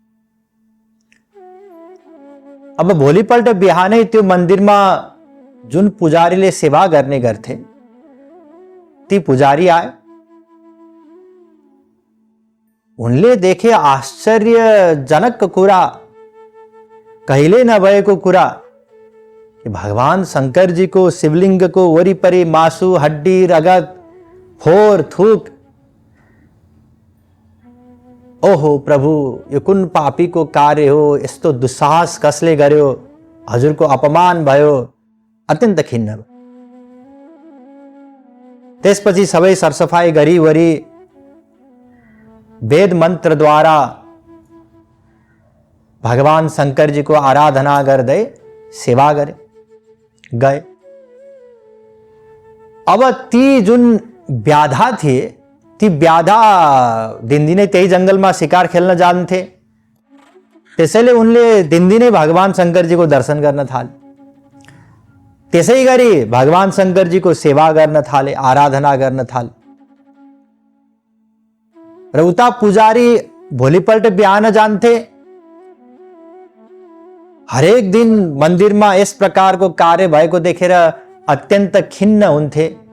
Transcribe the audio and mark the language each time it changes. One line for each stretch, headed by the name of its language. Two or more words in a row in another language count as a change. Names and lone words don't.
Nepali: अब भोलिपल्ट बिहानै त्यो मन्दिरमा जुन पुजारीले सेवा गर्ने गर्थे ती पुजारी आए। उनले देखे आश्चर्यजनक कुरा, कहिले नभएको कुरा कि भगवान शंकर जी को शिवलिंग को वरिपरि मासु, हड्डी, रगत, फोर, थूक। ओहो प्रभु, यो कुन पापी को कार्य हो? यस्तो दुस्साहस कसले गर्यो? हजुर को अपमान भयो। अत्यन्त खिन्न भयो। त्यसपछि सबै सरसफाई गरी वरी वेद मंत्र द्वारा भगवान शंकर जी को आराधना गर्दै सेवा गरे, गए। अब ती जुन व्याधा थिए, ती व्याधा दिनदिनै त्यही जंगलमा शिकार खेल्न जान्थे। त्यसैले उनले दिनदिनै भगवान शंकर जी को दर्शन गर्न थाले। त्यसै गरी भगवान शंकर जी को सेवा गर्न थाले, आराधना गर्न थाले। र उता पुजारी भोलिपल्ट बिहान जान्थे। हरेक दिन मन्दिरमा यस प्रकारको कार्य भएको देखेर अत्यन्त खिन्न हुन्थे।